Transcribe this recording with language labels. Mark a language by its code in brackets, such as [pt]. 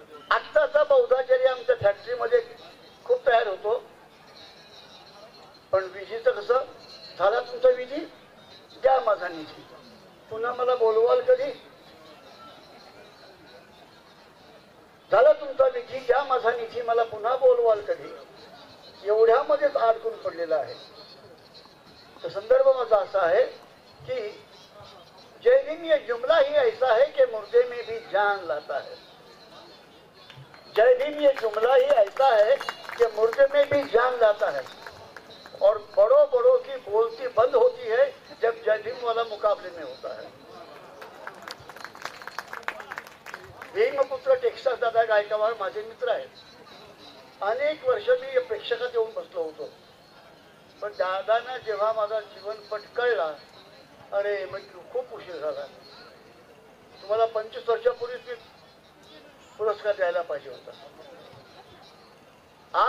[mr] आत्ताचा बौद्धाचार्य आमच्या फॅक्टरीमध्ये खूप तयार होतो, पण विधीचं कसं झाला तुमचा विधी, द्या माझा निधी, पुन्हा मला बोलवाल कधी, झाला तुमचा विधी, द्या माझा निधी, मला पुन्हा बोलवाल कधी, एवढ्यामध्येच अडकून पडलेला आहे. तो संदर्भ माझा असा आहे की [hi] जय भीम ये जुमला ही ऐसा है कि मुर्दे में भी जान लाता है. जय भीम ये जुमला ही ऐसा है कि मुर्दे में भी जान लाता है, और बड़ों बड़ों की बोलती बंद होती है जब जय भीम वाला मुकाबले में होता है. [mr] भीमपुत्र टेक्सास दादा गायकवाड माझे मित्र आहेत. अनेक वर्ष मी प्रेक्षकात येऊन बसलो होतो, पण दादांना जेव्हा माझा जीवनपट कळला, अरे मग खूप उशीर झाला. तुम्हाला 25 वर्षापूर्वीच मी पुरस्कार द्यायला पाहिजे होता.